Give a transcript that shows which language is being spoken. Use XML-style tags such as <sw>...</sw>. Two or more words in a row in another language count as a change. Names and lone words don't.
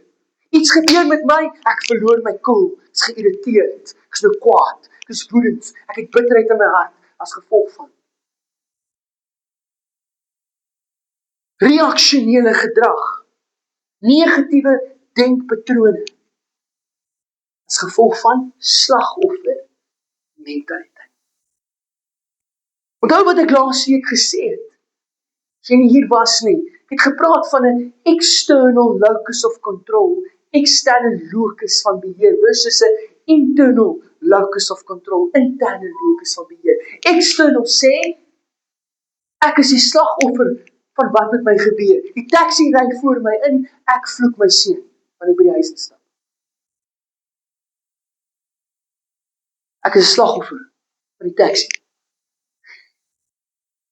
<af>Iets gebeur met my, ek verloor my koel, is geïrriteerd, ek is nou kwaad, ek is woedend, ek het bitterheid in my hart as gevolg van reaksionele gedrag, negatiewe denkpatrone, as gevolg van slagoffermentaliteit. Onthou wat ek laas week gesê het, as jy nie hier was nie, ek het gepraat van 'n</af> <en>external locus of control,</en> <af>eksterne locus van beheer, versus 'n</af> <en>internal locus of control,</en> <af>interne locus van beheer. External sê, ek is die slagoffer van wat met my gebeur. Die taxi ry voor my in, ek vloek my seun, wanneer ek by die huis instap. Ek is 'n slagoffer van die taxi.</af>